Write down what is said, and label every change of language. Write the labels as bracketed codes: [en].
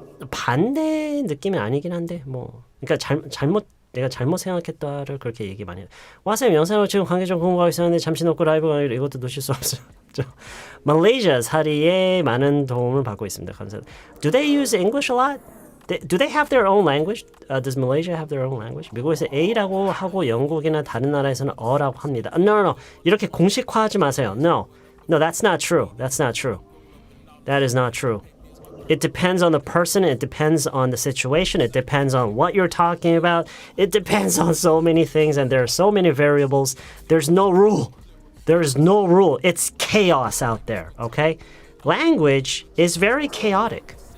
[ko] 반대 느낌이 아니긴 한데 그러니까 내가 잘못 생각했다를 그렇게 얘기 많이 해요. 와쌤 영상으로 지금 관계 좀 공부하고 있었는데 잠시 놓고 라이브 강의를 이것도 놓칠 수 없어요. 말레이시아 사리에 많은 도움을 받고 있습니다. 감사합니다. [en] Do they use English a lot? Do they have their own language? Does Malaysia have their own language? [ko] 미국에서 A라고 하고 영국이나 다른 나라에서는 어라고 합니다. [en] No. [ko] 이렇게 공식화하지 마세요. [en] No, that's not true. That's not true. That is not true. It depends on the person. It depends on the situation. It depends on what you're talking about. It depends on so many things, and there are so many variables. There's no rule. There is no rule. It's chaos out there, okay? Language is very chaotic.